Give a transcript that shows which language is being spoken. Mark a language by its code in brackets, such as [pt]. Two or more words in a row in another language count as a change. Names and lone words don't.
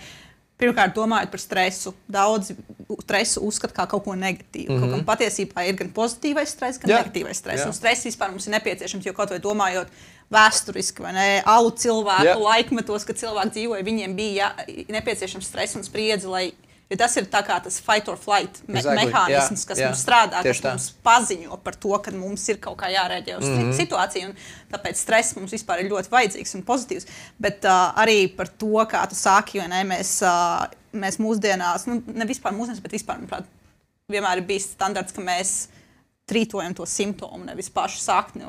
[lv] Pirmkārt, domājot par stresu. Daudzi stresu uzskata kā kaut ko negatīvu. Kaut kam patiesībā ir gan pozitīvais stress, gan negatīvais stress. Un stress vispār mums ir nepieciešams, jo kaut vai domājot vēsturiski, vai ne, alu cilvēku laikmetos, kad cilvēki dzīvoja, viņiem bija nepieciešams stress un spriedzi, jo tas ir tā kā tas [en] fight or flight [lv] mehānisms, kas mums strādā, kas mums paziņo par to, ka mums ir kaut kā jārēģē uz situāciju, un tāpēc stress mums vispār ir ļoti vajadzīgs un pozitīvs. Bet arī par to, kā tu sāki, jo ne, mēs mūsdienās, ne vispār mūsdienās, bet vispār, manuprāt, vienmēr ir bijis standarts, ka mēs trītojam to simptomu, nevis pašu sakni.